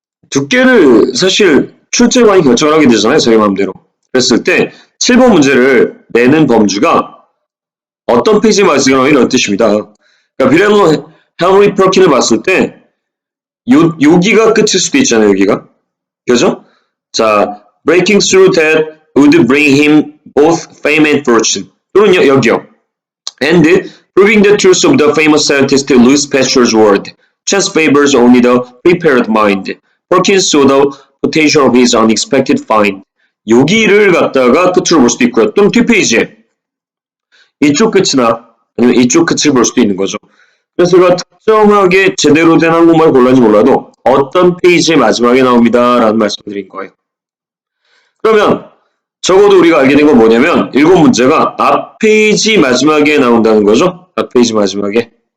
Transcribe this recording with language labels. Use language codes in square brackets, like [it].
[ko] 두께를 사실 출제관이 결정을 하게 되잖아요. 자기 마음대로. 그랬을 때 7번 문제를 내는 범주가 어떤 페이지에 말씀하는 이런 뜻입니다. 그러니까 비례로 헨리 펄킨을 봤을 때 여기가 끝일 수도 있잖아요. 여기가. 그죠? [en] 자, breaking through that would bring him both fame and fortune. [ko] 또는 여기요. [en] And proving the truth of the famous scientist Louis Pasteur's word. Chance favors only the prepared mind. Perkins saw the potential of his unexpected find. [ko] 여기를 갖다가 끝으로 볼 수도 있고요. 또는 뒷페이지에 이쪽 끝이나 아니면 이쪽 끝을 볼 수도 있는 거죠. 그래서 제가 특정하게 제대로 된 한국말 골랐는지 몰라도 어떤 페이지의 마지막에 나옵니다. 라는 말씀드린 거예요. 그러면 적어도 우리가 알게 된 건 뭐냐면 7문제가 앞 페이지 마지막에 나온다는 거죠. 앞 페이지 마지막에.